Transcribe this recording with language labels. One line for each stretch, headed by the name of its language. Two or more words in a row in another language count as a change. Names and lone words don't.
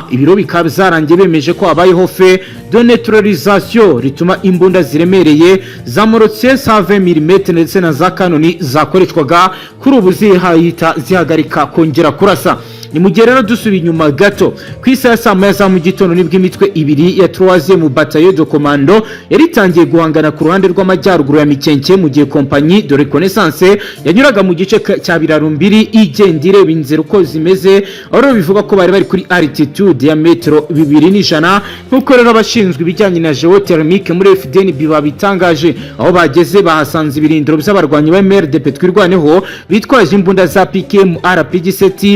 Kinyarwanda: Ibiro bikaba zarangiye bemeje ko abayeho
French: fe de neutralisation
Kinyarwanda: rituma imbunda ziremereye za morotse 120 mm ndetse na za kanoni zakoreshwaga kuri ubu zihahita zihagarika kongera kurasa. Ni mu gihe rero dusubiye inyuma gato ku isaha saa moya za mu gitondo nibwo imitwe ibiri ya
French: 3e bataillon de commando
Kinyarwanda: yaritangiye guhangana ku ruhande rw'amajyaruguru ya Mikenke mu gihe
French: compagnie de reconnaissance
Kinyarwanda: yanyuraga mu gice cya Birarumbiri igenda ireba inzira uko zimeze, aho bivuga ko bari kuri altitude ya metero 200 nkuko rero abashinzwe ibijyanye na geothermique muri Fdnb babitangaje. Aho bageze bahasanze ibirindiro by'abarwanyi ba MRDP twirwaneho bitwaje imbunda za PKM RPG7.